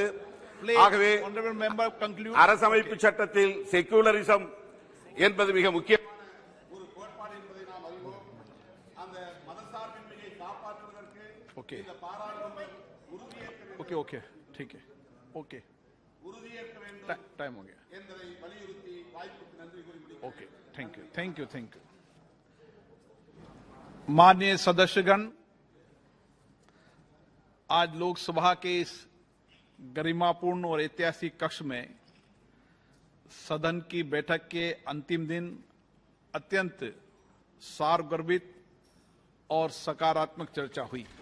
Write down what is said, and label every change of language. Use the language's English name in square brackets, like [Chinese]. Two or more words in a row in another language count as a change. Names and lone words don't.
[Tamil] ஆகவே அரசமைப்பு சட்டத்தில் செக்குலரிசம் என்பது மிக முக்கியமான ஒரு கோட்பாடு என்பதை நாம் அறிவோம். அந்த மதசார்பின்மையை காப்பாற்றுவதற்கு இந்த பாராளுமன்றம் உறுதியேற்க வேண்டும். [Hindi] टाइम हो गया। [English] okay, thank you, thank you, thank you. [Hindi] माननीय सदस्यगण, आज लोकसभा के इस गरिमापूर्ण और ऐतिहासिक कक्ष में सदन की बैठक के अंतिम दिन अत्यंत सारगर्भित और सकारात्मक चर्चा हुई।